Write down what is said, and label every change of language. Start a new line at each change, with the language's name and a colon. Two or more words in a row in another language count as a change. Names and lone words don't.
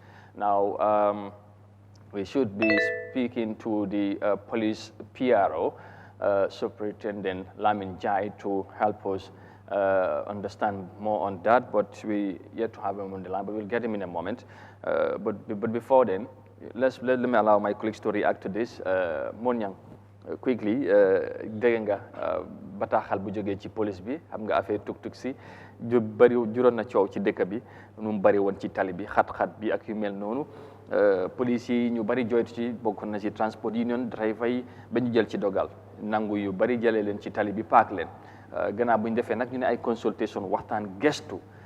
English: Now, we should be speaking to the police PRO, Superintendent Lamin Jai, to help us understand more on that, but we yet to have him on the line, but we'll get him in a moment. But before then, let me allow my colleagues to react to this. Monyang, quickly,
Wolof: dégg nga bataaxal bu jógee ci police bi xam nga affaire tuk-tuk si ju bari juróon na coow ci dëkk bi nu mu bari woon ci tali bi xat-xat bi ak yu mel noonu police yi ñu bari joytu ci bokk na ci
English: transport union driver
Wolof: yi ba ñu jël ci dogal nangu yu bari jëlee leen ci tali bi paak leen gannaaw bu ñu defee nag ñu ne ay consultation waxtaan gestu